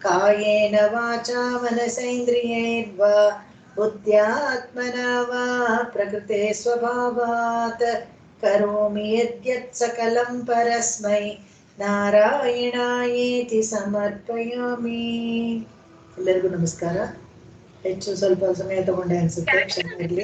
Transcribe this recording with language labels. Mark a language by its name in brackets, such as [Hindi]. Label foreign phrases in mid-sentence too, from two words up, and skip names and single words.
[Sanskrit] ಕಾಯೇನ ವಾಚಾ ಮನಸೇಂದ್ರಿಯೈರ್ವಾ ಬುದ್ಧ್ಯಾತ್ಮನಾ ವಾ ಪ್ರಕೃತೆ ಸ್ವಭಾವಾತ್ ಕರೋಮಿ ಯದ್ಯತ್ ಸಕಲಂ ಪರಸ್ಮೈ ನಾರಾಯಣಾಯೇತಿ ಸಮರ್ಪಯಾಮಿ. [Kannada] ಎಲ್ಲರಿಗೂ ನಮಸ್ಕಾರ. ಹೆಚ್ಚು ಸ್ವಲ್ಪ ಸಮಯ ತಗೊಂಡೆ ಅನ್ಸುತ್ತೆ, ಕ್ಷಮೆ ಇರಲಿ.